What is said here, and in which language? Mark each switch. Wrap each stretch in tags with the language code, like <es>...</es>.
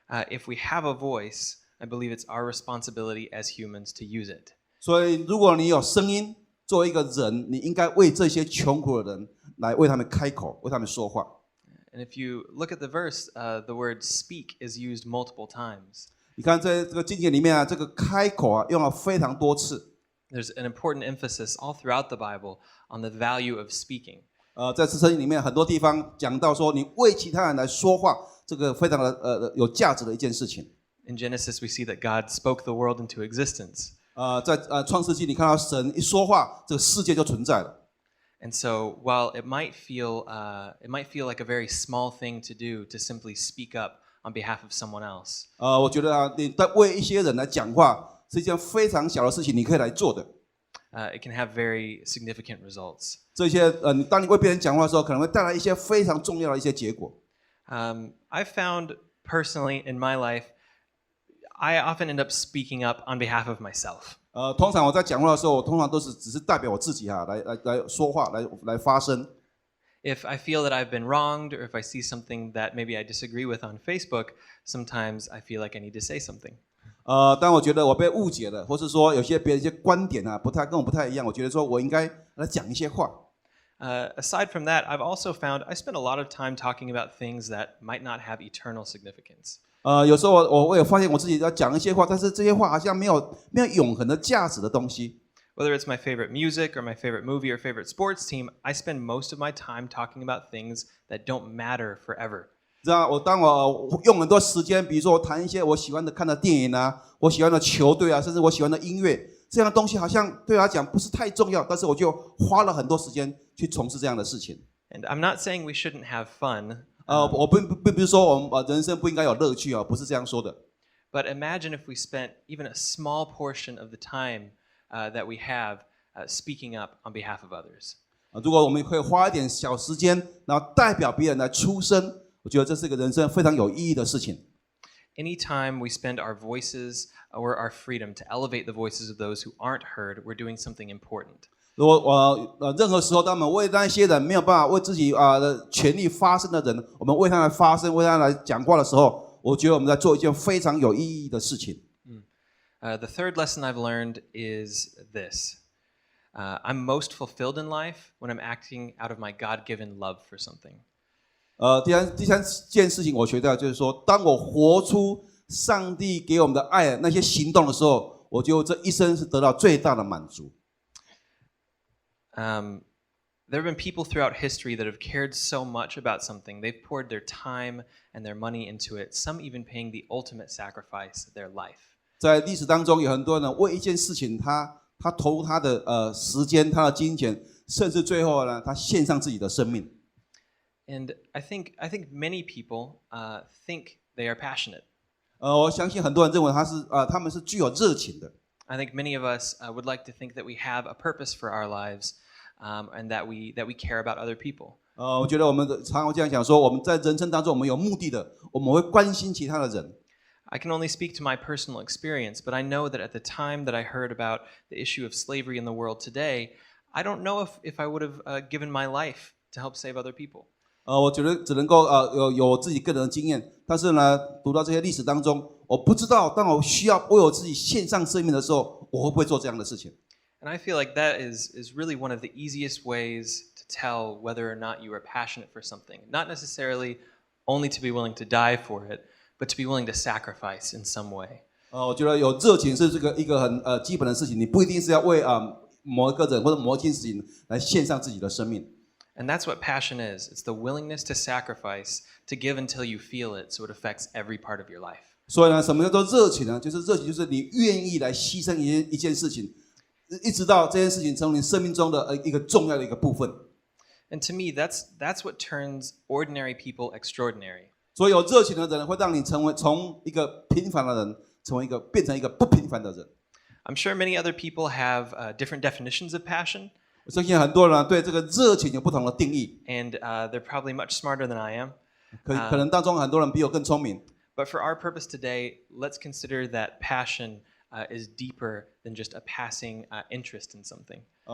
<en>If we have a voice, I believe it's our responsibility as humans to use it.</en> <zh>所以，如果你有声音，作为一个人，你应该为这些穷苦的人来为他们开口，为他们说话。</zh> <en>And if you look at the verse, the word "speak" is used multiple times.</en> <zh>你看，在这个经节里面这个开口用了非常多次。</zh> <en>There's an important emphasis all throughout the Bible on the value of speaking.</en> <zh>在圣经里面很多地方讲到说，你为其他人来说话，这个非常的有价值的一件事情。</zh> <en>In Genesis, we see that God spoke the world into existence.</en> <zh>在创世纪，你看到神一说话，这个世界就存在了。</zh> <en>And so, while it might feel like a very small thing to do to simply speak up on behalf of someone else.</en> <zh>我觉得你在为一些人来讲话是一件非常小的事情，你可以来做的。</zh> <en>It can have very significant results.</en> <zh>这些当你为别人讲话的时候，可能会带来一些非常重要的一些结果。</zh> <en>I've found personally in my life, I often end up speaking up on behalf of myself.</en> <zh>通常我在讲话的时候，我通常都是只是代表我自己来说话，来发声。</zh> <en>If I feel that I've been wronged, or if I see something that maybe I disagree with on Facebook, sometimes I feel like I need to say something.</en> <zh>当我觉得我被误解了，或是说有些别人一些观点跟我不太一样，我觉得说我应该来讲一些话。</zh> <en>Aside from that, I've also found I spend a lot of time talking about things that might not have eternal significance.</en> <zh>有时候我有发现我自己要讲一些话，但是这些话好像没有永恒的价值的东西。</zh> <en>Whether it's my favorite music or my favorite movie or favorite sports team, I spend most of my time talking about things that don't matter forever.</en> <zh>当我用很多时间，比如说我谈一些我喜欢的看的电影我喜欢的球队甚至我喜欢的音乐，这样的东西好像对我来讲不是太重要，但是我就花了很多时间去从事这样的事情。</zh> <en>And I'm not saying we shouldn't have fun.</en> <zh>我并不是说我们人生不应该有乐趣不是这样说的。</zh> <en>But imagine if we spent even a small portion of the time that we have speaking up on behalf of others.</en> <zh>如果我们可以花一点小时间，然后代表别人来出声，我觉得这是一个人生非常有意义的事情。</zh> <en>Anytime we spend our voices or our freedom to elevate the voices of those who aren't heard, we're doing something important.</en> <zh>如果任何时候，当我们为那些人没有办法为自己的权利发声的人，我们为他来发声，为他来讲话的时候，我觉得我们在做一件非常有意义的事情。</zh> <en>The third lesson I've learned is this. I'm most fulfilled in life when I'm acting out of my God-given love for something.</en> <zh>第三件事情我学到就是说，当我活出上帝给我们的爱那些行动的时候，我就这一生是得到最大的满足。</zh> <en>There have been people throughout history that have cared so much about something. They've poured their time and their money into it, some even paying the ultimate sacrifice, their life.</en> <zh>在历史当中，有很多人为一件事情，他投入他的时间、他的金钱，甚至最后呢，他献上自己的生命。</zh> <en>And I think many people think they are passionate.</en> <zh>我相信很多人认为他们是具有热情的。</zh> <en>I think many of us would like to think that we have a purpose for our lives, and that we care about other people.</en> <zh>我觉得我们常常这样讲说，我们在人生当中，我们有目的的，我们会关心其他的人。</zh> <en>I can only speak to my personal experience, but I know that at the time that I heard about the issue of slavery in the world today, I don't know if I would have given my life to help save other people.</en> <zh>我觉得只能够有自己个人的经验，但是呢，读到这些历史当中，我不知道当我需要为我自己献上生命的时候，我会不会做这样的事情。</zh> <en>And I feel like that is really one of the easiest ways to tell whether or not you are passionate for something. Not necessarily only to be willing to die for it, but to be willing to sacrifice in some way.</en> <zh>我觉得有热情是一个很基本的事情，你不一定是要为某一个人或者某一件事情来献上自己的生命。</zh> <en>And that's what passion is. It's the willingness to sacrifice, to give until you feel it, so it affects every part of your life.</en> <zh>所以呢，什么叫做热情呢？就是热情，就是你愿意来牺牲一件事情，一直到这件事情成为你生命中的一个重要的一个部分。</zh> <en>And to me, that's what turns ordinary people extraordinary.</en> <zh>所以有热情的人会让你从一个平凡的人，变成一个不平凡的人。</zh> <en>I'm sure many other people have different definitions of passion.</en> <zh>我相信很多人对这个热情有不同的定义。</zh> <en>And they're probably much smarter than I am.</en> <zh>可能当中很多人比我更聪明。</zh> <en>But for our purpose today, let's consider that passion is deeper than just a passing interest in something.</en>